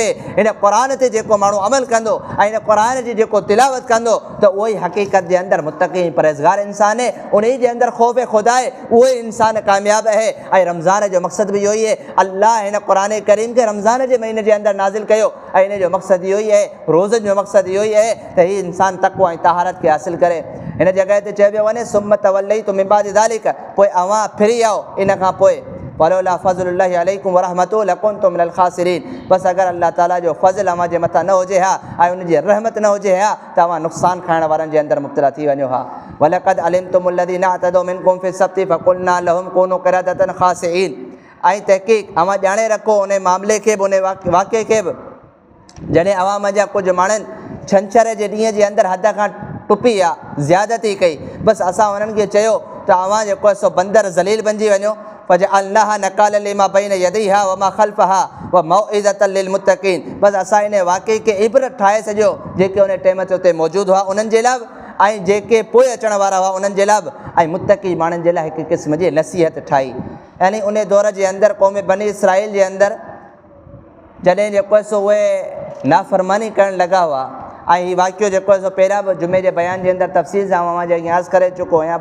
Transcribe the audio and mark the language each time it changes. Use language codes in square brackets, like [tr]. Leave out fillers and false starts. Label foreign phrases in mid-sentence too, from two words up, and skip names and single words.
[sd] हिन क़ुरान ते जेको माण्हू अमल कंदो ऐं हिन क़ुरान जी जेको तिलावत कंदो त उहो ई हक़ीक़त जे अंदरि मुतक़ी परहेज़गार इंसान आहे, उन जे अंदरि ख़ौफ़ ख़ुदा आहे, उहो ई इंसान कामयाबु आहे। ऐं रमज़ान जो मक़सदु बि इहो ई आहे, अल्लाह हिन क़ुरान करीम खे रमज़ान जे महीने जे अंदरि नाज़िल कयो ऐं इन जो मक़सदु इहो ई आहे, रोज़नि जो मक़सदु इहो ई आहे त हीउ इंसान तक़वा ऐं तहारत खे हासिलु करे। हिन जॻह ते चयो वियो वञे [ar] ثم توليتم من بعد ذلك, [sd] पोइ अवां फिरी आओ इन खां पोइ [ar] ولولا فضل الله عليكم ورحمته لكنتم من الخاسرين, [sd] बसि अगरि अल्लाह ताला जो फ़ज़ल अवां जे मथां न हुजे हा ऐं उनजी रहमत न हुजे हा त अवां नुक़सानु खाइण वारनि जे अंदरि मुब्तला थी वञो हा। [ar] ولقد علمتم الذين اعتدوا منكم في السبت فقلنا لهم كونوا قردة خاسئين, [sd] ऐं तहक़ीक़ अवां ॼाणे रखो उन मामले खे बि उन वाक़े खे बि जॾहिं अवां मंझां कुझु माण्हुनि छंछर जे ॾींहं जे अंदरि हद खां टुपी आहे, ज़्यादती कई, बसि असां उन्हनि खे चयो त अवां जेको आहे सो बंदर ज़लील बणिजी वञो। [ar] فجعلناها نكالا لما بين يديها وما خلفها وموعظة للمتقين, [sd] बसि असां इन वाक़े खे इबरत ठाहे सॼो जेके उन टाइम ते उते मौजूदु हुआ उन्हनि जे लाइ ऐं जेके पोइ अचण वारा हुआ उन्हनि जे लाइ ऐं मुत्तक़ी माण्हुनि जे लाइ हिकु क़िस्म जी नसीहत ठाही। यानी उन दौर जे अंदरि क़ौम बनी इसराइल जे अंदरि जॾहिं जेको आहे सो उहे नाफ़रमानी करणु लॻा हुआ ऐं हीउ वाक़ियो जेको आहे सो पहिरियां बि जुमे जे बयान जे अंदरि तफ़सील सां मां अॻियां करे चुको आहियां।